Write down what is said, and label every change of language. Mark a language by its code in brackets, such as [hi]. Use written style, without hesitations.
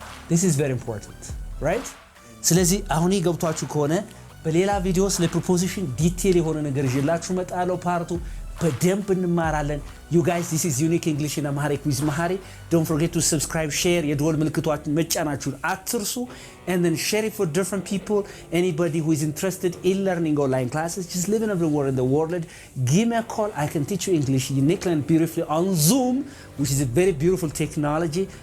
[en] this is very important, right? [am] ስለዚህ አሁን ገብቷችሁ ከሆነ በሌላ ቪዲዮ ስለ preposition ዲቴል የሆነ ነገር ይዤላችሁ እመጣለሁ። ፓርቱ በደንብ እንማራለን። [en] You guys, this is Unique English in Amharic with Mahari. Don't forget to subscribe, share, [am] የደወል ምልክቷን መጫናችሁን አትርሱ. [en] And then share it for different people. Anybody who is interested in learning online classes, just living everywhere in the world, give me a call. I can teach you English uniquely and beautifully on Zoom, which is a very beautiful technology.